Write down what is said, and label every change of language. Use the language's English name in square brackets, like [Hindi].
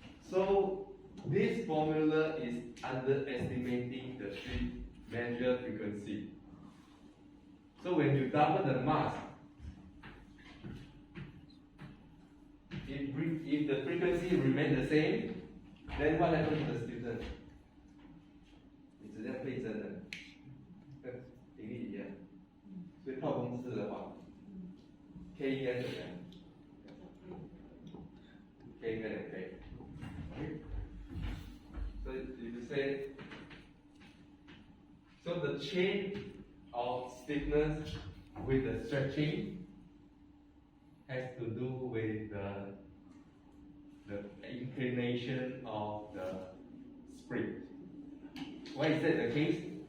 [English] So this formula is underestimating the measure frequency. So when you double the mass, if the frequency remains the same, then what happens to the student? [Chinese] 质量倍增的，跟频率一样，所以套公式的话 ，K 应该怎么样 ？K 应该2倍。 [English] So you say, so the change of stiffness with the stretching has to do with the inclination of the spring. Why is that the case?